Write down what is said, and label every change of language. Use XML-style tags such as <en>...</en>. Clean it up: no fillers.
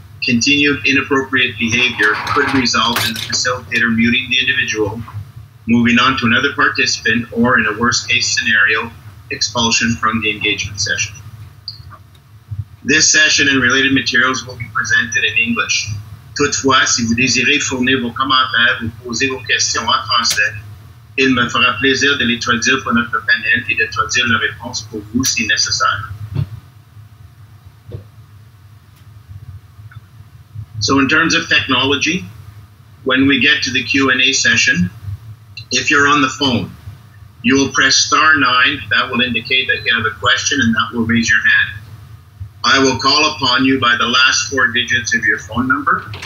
<en>Continued inappropriate behavior could result in the facilitator muting the individual, moving on to another participant, or in a worst case scenario, expulsion from the engagement session. This session and related materials will be presented in English.</en> <fr>Toutefois, si vous désirez fournir vos commentaires ou poser vos questions en français, il me fera plaisir de les traduire pour notre panel et de traduire la réponse pour vous si nécessaire.</fr> <en>So in terms of technology, when we get to the Q&A session, if you're on the phone, you will press *9. That will indicate that you have a question, and that will raise your hand. I will call upon you by the last 4 digits of your phone number.</en>